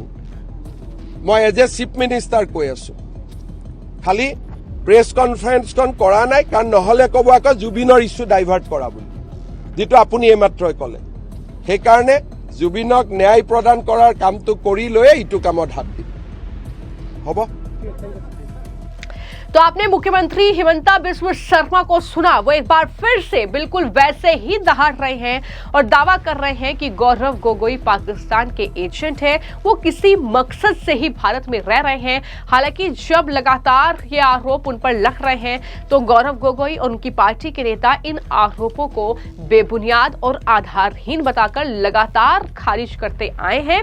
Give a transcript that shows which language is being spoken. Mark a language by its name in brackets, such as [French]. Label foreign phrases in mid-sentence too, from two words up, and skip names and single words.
[Assamese] মই [English] as a chief minister [Assamese] কৈ আছো। খালি [English] press conferenceখন [Assamese] কৰা নাই কাৰণ নহলে কব আকৌ জুবিনৰ [English] issue divert [Assamese] কৰা বুলি, যেটো আপুনি এইমাত্ৰই ক'লে। সেইকাৰণে জুবিনক ন্যায় প্ৰদান কৰাৰ কামটো কৰি লৈ ইটো কামত হাত দিম। হ'ব। [Hindi] तो आपने मुख्यमंत्री हिमंता बिस्वा शर्मा को सुना। वो एक बार फिर से बिल्कुल वैसे ही दहाड़ रहे हैं और दावा कर रहे हैं कि गौरव गोगोई पाकिस्तान के एजेंट हैं। वो किसी मकसद से ही भारत में रह रहे हैं। हालांकि जब लगातार ये आरोप उन पर लग रहे हैं तो गौरव गोगोई और उनकी पार्टी के नेता इन आरोपों को बेबुनियाद और आधारहीन बताकर लगातार खारिज करते आए हैं।